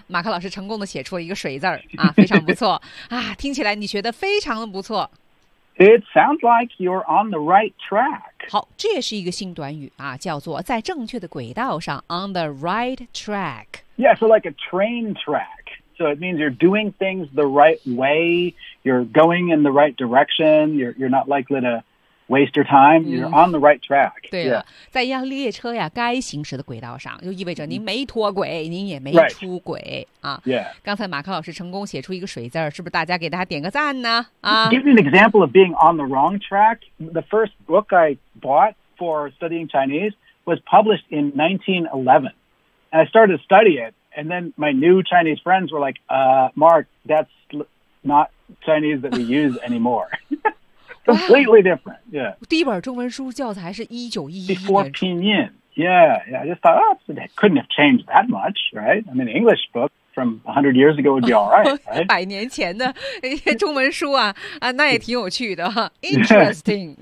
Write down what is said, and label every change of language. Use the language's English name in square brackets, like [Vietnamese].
[Chinese] 马克老师成功地写出了一个水字儿、啊、非常不错。啊、听起来你学得非常的不错。 [English] It sounds like you're on the right track. [Chinese] 好，这也是一个新短语啊，叫做在正确的轨道上 [English] on the right track. Yeah, so like a train track. So it means you're doing things the right way. You're going in the right direction. You're not likely to waste your time. You're on the right track. [Chinese] 对了、 [English] yeah. [Chinese] 在一辆列车呀该行驶的轨道上就意味着您没脱轨、mm-hmm. 您也没出轨、 [English] right. 啊 yeah. [Chinese] 刚才马克老师成功写出一个水字是不是大家给他点个赞呢、啊、 [English] Give me an example of being on the wrong track. The first book I bought for studying Chinese was published in 1911. And I started to study it. And then my new Chinese friends were like, Mark, that's not Chinese that we use anymore. Completely different, yeah. [Chinese] 第一本中文书教材是一九一一年。 [English] Before Pinyin, yeah, yeah. I just thought, oh, it couldn't have changed that much, right? I mean, English book from 100 years ago would be all right, right? [Chinese] 百年前的中文书啊，啊，那也挺有趣的。 [English] Interesting.